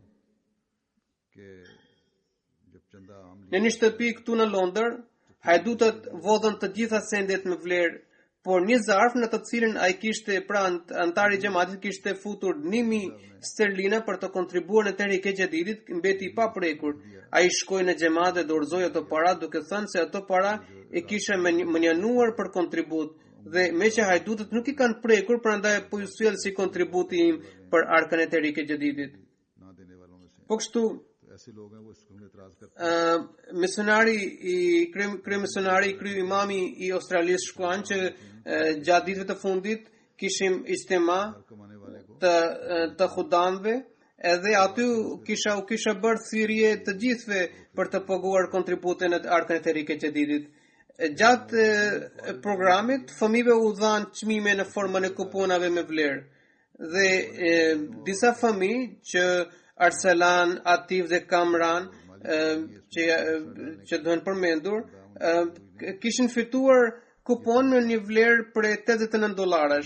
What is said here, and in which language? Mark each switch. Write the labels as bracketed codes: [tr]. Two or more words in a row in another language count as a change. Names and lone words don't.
[sq] Në një shtëpi këtu në Londër, hajdutët vodhën të gjitha sendet me vlerë, por një zarf në të cilin ai kishte, pra antari i xhamatit kishte futur 1.000 sterlina për të kontribuar në Tehrike Jadidit, mbeti i paprekur. Ai shkoi në xhamat dhe dorëzoi ato para duke thënë se ato para e kisha menjanuar për kontribut dhe me që hajdutët nuk i kanë prekur, prandaj po ju sjell si kontributi im për arkën e Tehrike Jadidit. Po kështu [ur] ایسے لوگ ہیں وہ اس پر اعتراض کرتے [sq] misionari misionari imami I Australisë shkuan që gjatë ditëve të fundit kishim ijtema [ur] کمانے والے کو [sq] të khudamve edhe aty kisha bërë thirrje të gjithëve për të paguar kontribute në arkën e Tehrike Jadidit. Gjatë programit fëmijëve u dhanë çmime në formën e kuponave me vlerë dhe disa fëmijë që Arsalan, Atif dhe Kamran që duhen përmendur kishin fituar kupon në një vlerë për $89.